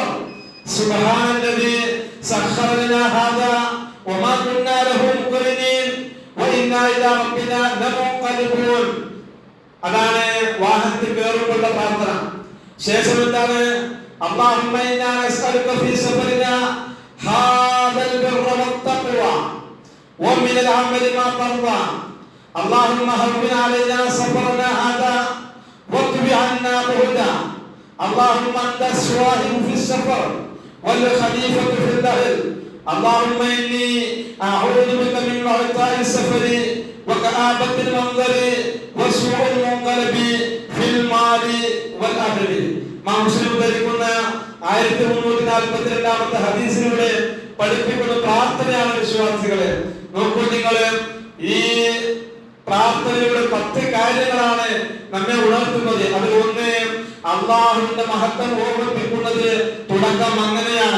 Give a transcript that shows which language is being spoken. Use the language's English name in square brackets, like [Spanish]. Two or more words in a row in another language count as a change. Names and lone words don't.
[Arabic] سبحان الذي سخر لنا هذا وما كنا له مقرنين وإنا إلى ربنا لمنقلبون. [Malayalam] അതാണ് വാഹനത്തിൽ കയറുമ്പോഴുള്ള പ്രാർത്ഥന. ശേഷം എന്താണ്? [Arabic] اللهم إنا نسألك في سفرنا هذا البر والتقوى ومن العمل ما ترضى. اللهم هون علينا سفرنا هذا واكتب عنا بعدا. اللهم انت الصاحب في السفر والخليفة في الأهل. اللهم اني اعوذ بك من وعثاء السفر وكآبة المنظر وسوء المنقلب في المال والأهل. [Malayalam] മാ മുസ്ലിം ധരിക്കുന്ന 1342 ഹദീസിലൂടെ പഠിപ്പിക്കുന്ന പ്രാർത്ഥനയാണ് വിശ്വാസികളെ. നോക്കൂ നിങ്ങള്, ഈ പ്രാർത്ഥനയുടെ 10 കാര്യങ്ങളാണ് നമ്മെ ഉണർത്തുന്നത്. അതിൽ ഒന്ന്, അല്ലാഹുവിന്റെ മഹത്വം ഓർമ്മിപ്പിക്കുന്നത് തുടക്കം അങ്ങനെയാണ്.